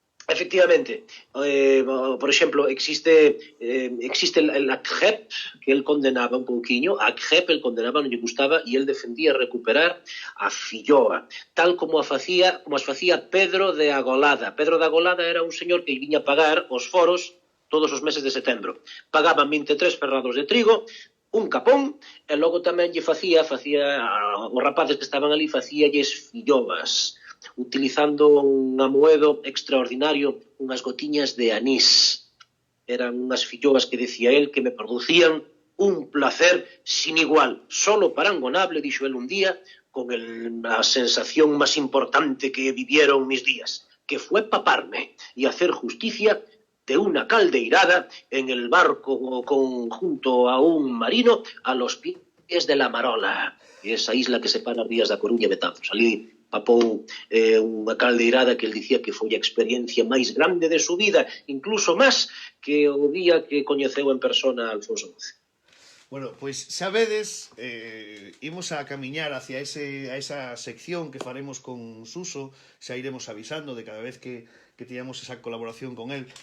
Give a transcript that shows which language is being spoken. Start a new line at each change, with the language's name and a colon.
Galician: Efectivamente, por exemplo, existe el Akheb, que él condenaba un pouquiño, Akheb el condenaba, non lle gustaba, e él defendía recuperar a filloa, tal como as facía Pedro de Agolada. Pedro de Agolada era un señor que viña a pagar os foros todos os meses de setembro. Pagaban 23 ferrados de trigo, un capón, e logo tamén lle facía os rapaces que estaban ali, facíalles filloas, utilizando un amoedo extraordinario, unhas gotiñas de anís. Eran unhas filloas
Spanish: que decía él que me producían un placer sin igual, solo parangonable,
Galician: dixo él un día,
Spanish: con a sensación máis importante que vivieron mis días, que fue paparme y hacer justicia de una caldeirada en el barco junto a un marino a los pies de la Marola, esa isla que separa
Galician: as rías da Coruña e Betanzos. Ali papou unha caldeirada que el dicía que foi a experiencia máis grande de su vida, incluso máis que o día que coñeceu en persona a Alfonso XII. Bueno, pois xa vedes, imos a camiñar hacia esa sección que faremos con Suso, xa iremos avisando de cada vez que teñamos esa colaboración con él.